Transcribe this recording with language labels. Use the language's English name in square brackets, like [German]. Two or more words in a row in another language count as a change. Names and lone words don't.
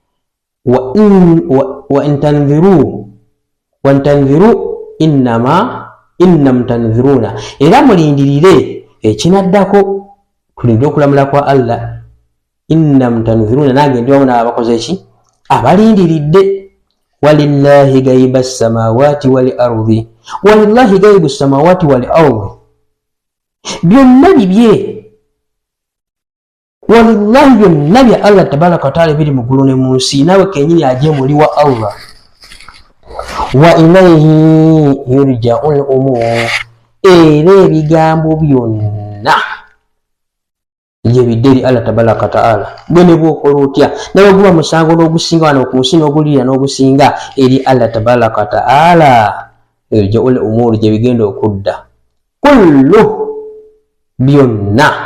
[Arabic] وانتظروا إنا منتظرون [Ganda] era mulindirire ekinaddako tulinde okulamula kwa Allah [Arabic] إنا منتظرون [Ganda] nange ndi wamu n'abakoze ki abalindiridde [Arabic] ولله غيب السماوات والأرض ولله غيب السماوات والأرض [Ganda] byonna bibye [Arabic] walillahi [Ganda] byonna bya Allah [Arabic] تبارك و [Ganda] ta'ala biri mu ggulu ne mu nsi nawe kenyini aje muli [Arabic] والله وإليه ترجع الأمور [Ganda] era ebigambo byonna ye bideri [Arabic] الله تبارك وتعالى [Ganda] bwene bwokola otya nawe guba musango n'ogusinga wano ku nsi n'ogulira n'ogusinga eri [Arabic] الله تبارك وتعالى ترجع الأمور [Ganda] gye bigenda okudda kullu byonna